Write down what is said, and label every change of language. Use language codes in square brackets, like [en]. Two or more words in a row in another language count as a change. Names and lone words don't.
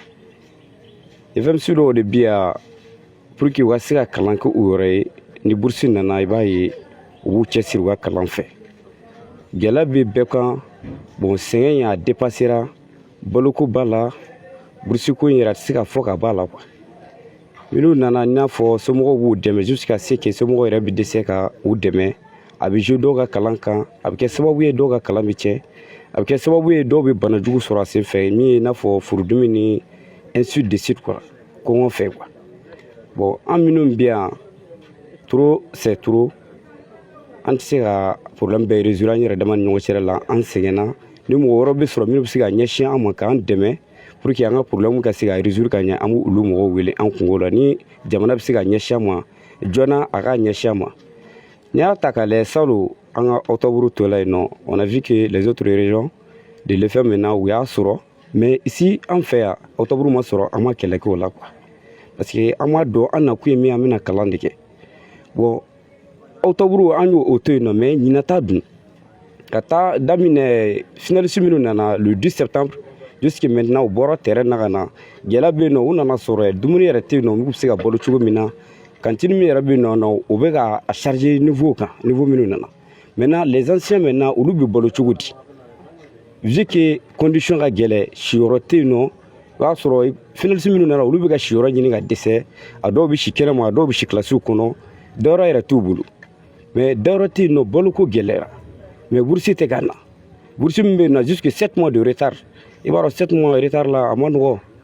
[bm] FMC dɔw de bi yan [fr] pour que [bm] u ka se ka kalan kɛ u yɛrɛ ye ni bourse nana i b'a ye u b'u cɛsiri u ka kalan fɛ gɛlɛya bɛ bɛɛ kan bon sɛgɛn y'a dépassera baloko b'a la bourse ko in yɛrɛ a tɛ se ka fɔ ka b'a la quoi minnu nana i n'a fɔ somɔgɔw b'u dɛmɛ [fr] jusqu'à ce que [bm] somɔgɔw yɛrɛ bɛ dɛsɛ ka u dɛmɛ a bɛ jouer dɔw ka kalan kan a bɛ kɛ sababu ye dɔw ka kalan bɛ tiɲɛ a bɛ kɛ sababu ye dɔw bɛ bana jugu sɔrɔ a sen fɛ min ye i n'a fɔ furudimi ni [fr] ainsi de suite [bm] quoi kɔngɔ fɛ quoi bon an minnu bɛ yan [fr] trop c'est trop [bm] an tɛ se ka problème bɛɛ résoudre an yɛrɛ dama ni ɲɔgɔn cɛ la an sɛgɛnna ni mɔgɔ wɛrɛ bɛ sɔrɔ minnu bɛ se ka ɲɛsin an ma k'an dɛmɛ [fr] pour que [bm] an ka problème ka se ka résoudre ka ɲɛ an b'u olu mɔgɔw wele an kungo la ni jamana bɛ se ka ɲɛsin an ma joona a ka ɲɛsin an ma n'i y'a ta k'a lajɛ salon an ka octobre tɔ la yen nɔ [fr] on a vu que les autres régions de l'EFM maintenant [bm] u y'a sɔrɔ [fr] mais ici [bm] an fɛ yan octobre ma sɔrɔ an ma kɛlɛ kɛ o la quoi [fr] parce que [bm] an m'a dɔn an nakun ye min an bɛna kalan de kɛ bon octobre an y'o to yen nɔ mais ɲinan ta dun ka taa daminɛ finaliste minnu nana [fr] le 10 septembre jusqu'à maintenant [bm] u bɔra terrain na ka na gɛlɛya bɛ yen nɔ u nana sɔrɔ dumuni yɛrɛ tɛ yen nɔ n'u bɛ se ka balo cogo min na cantine min yɛrɛ bɛ yen nɔ u bɛ ka a charger niveau kan niveau minnu nana maintenant [fr] les anciens maintenant [bm] olu bɛ balo cogo di [fr] vu que [bm] condition ka gɛlɛ siyɔrɔ tɛ yen nɔ o b'a sɔrɔ finaliste minnu nana olu bɛ ka siyɔrɔ ɲini ka dɛsɛ a dɔw bɛ si kɛnɛma a dɔw bɛ si kilasiw kɔnɔ dɔwɛrɛ yɛrɛ t'u bolo mais dɔwɛrɛ tɛ yen nɔ baloko gɛlɛyara mais bourse tɛ ka na bourse min bɛ yen nɔ [fr] jusque 7 mois de retard [bm] i b'a dɔn [fr] 7 mois retard [bm] la a ma nɔgɔ